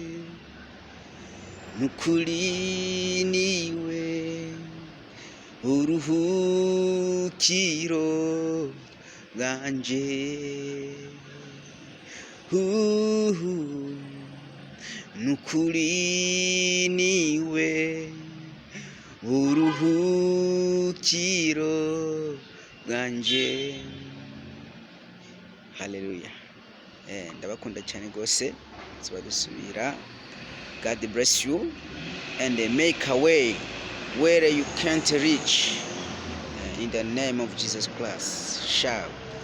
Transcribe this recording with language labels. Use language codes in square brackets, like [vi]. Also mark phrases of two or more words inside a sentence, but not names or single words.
[rn] nukuri niwe uruhukiro bwanje nukuri niwe uruhukiro bwanje. Haleluya. Ndabakunda cyane gose tuba dusubira. [en] God bless you and make a way where you can't reach in the name of Jesus Christ. Shout.